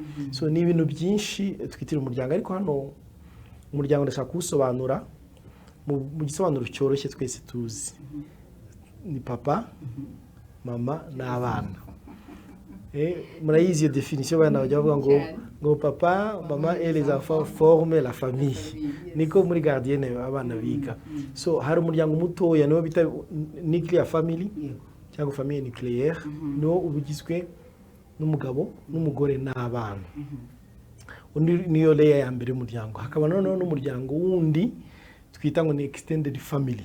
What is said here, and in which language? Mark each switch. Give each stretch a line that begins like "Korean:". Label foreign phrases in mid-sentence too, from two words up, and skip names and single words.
Kinyarwanda: So ni ibintu byinshi twitira umuryango, ariko hano umuryango ndashaka kuwusobanura mu gisobanuro cyoroshye twese tuzi. Ni papa, mama n'abana. Murayizi iyo definition bana bajya bavuga ngo
French: papa, mama et les enfants forment la famille.
Kinyarwanda: Niko muri gardienne abana biga. So hari umuryango mutoya niwo bita
English: nuclear family,
Kinyarwanda: cyangwa
French: famille nucléaire,
Kinyarwanda: no ubugizwe n'umugabo n'umugore n'abana. Undi niyo layer ya mbere y'umuryango. Hakaba noneho n'umuryango wundi twita ngo ni
English: extended family.